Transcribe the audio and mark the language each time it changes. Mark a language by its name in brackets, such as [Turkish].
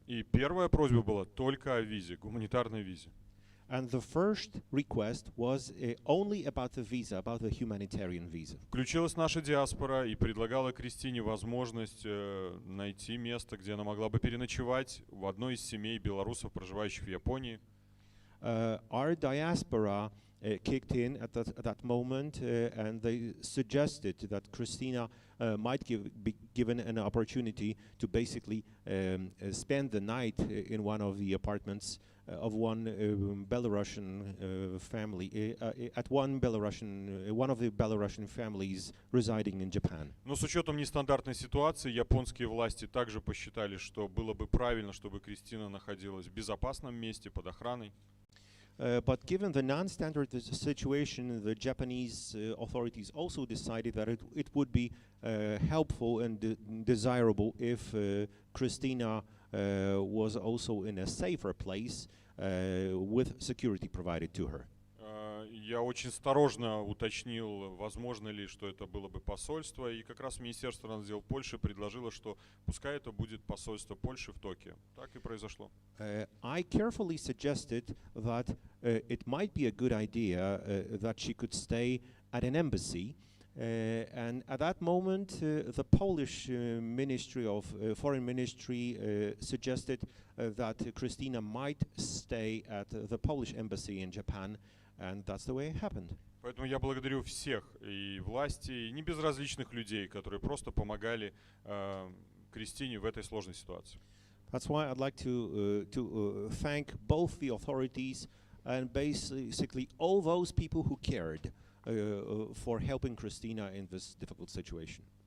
[Russian] И первая просьба была только о визе, гуманитарной визе. [English] And the first request was only about the visa, about the humanitarian visa. [Russian] Включилась наша диаспора и предлагала Кристине возможность найти место, где она могла бы переночевать в одной из семей белорусов, проживающих в Японии. [English] Our diaspora kicked in at that moment, and they suggested that Kryscina might be given an opportunity to basically spend the night in one of the apartments of one Belarusian family, at one of the Belarusian families residing in Japan. [Russian] Но с учетом нестандартной ситуации, японские власти также посчитали, что было бы правильно, чтобы Кристина находилась в безопасном месте под охраной. [English] But given the non-standard situation, the Japanese authorities also decided that it would be helpful and desirable if Kryscina was also in a safer place with security provided to her. [Russian] Я очень осторожно уточнил, возможно ли, что это было бы посольство, и как раз Министерство иностранных дел Польши предложило, что пускай это будет посольство Польши в Токио. Так и произошло. [English] I carefully suggested that it might be a good idea that she could stay at an embassy, and at that moment the Polish Ministry of Foreign Ministry suggested that Kryscina might stay at the Polish embassy in Japan. And that's the way it happened. [Russian] Поэтому я благодарю всех, и власти, и небезразличных людей, которые просто помогали Кристине в этой сложной ситуации. [English] That's why I'd like to thank both the authorities and basically all those people who cared for helping Kryscina in this difficult situation.